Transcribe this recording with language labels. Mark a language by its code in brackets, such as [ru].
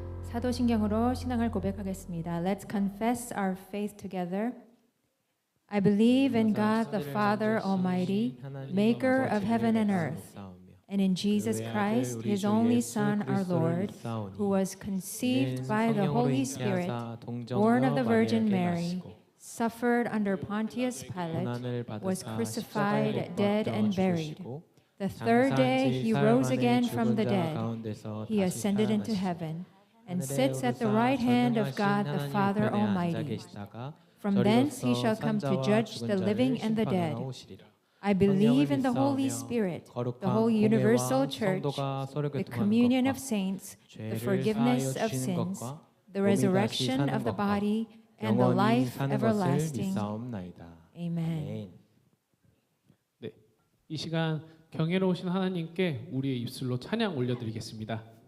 [ko] 사도신경으로 신앙을 고백하겠습니다. [en] Let's confess our faith together. I believe in God the Father Almighty, maker of heaven and earth, and in Jesus Christ, His only Son, our Lord, who was conceived by the Holy Spirit, born of the Virgin Mary, suffered under Pontius Pilate, was crucified, dead, and buried. The third day He rose again from the dead. He ascended into heaven and sits at the right hand of God the Father Almighty. From thence He shall come to judge the living and the dead. I believe in the Holy Spirit, the whole universal church, the communion of saints, the forgiveness of sins, the resurrection of the body, and the life everlasting. Amen. [ko] 네, 이 시간 경외로우신 하나님께 우리의 입술로 찬양 올려드리겠습니다.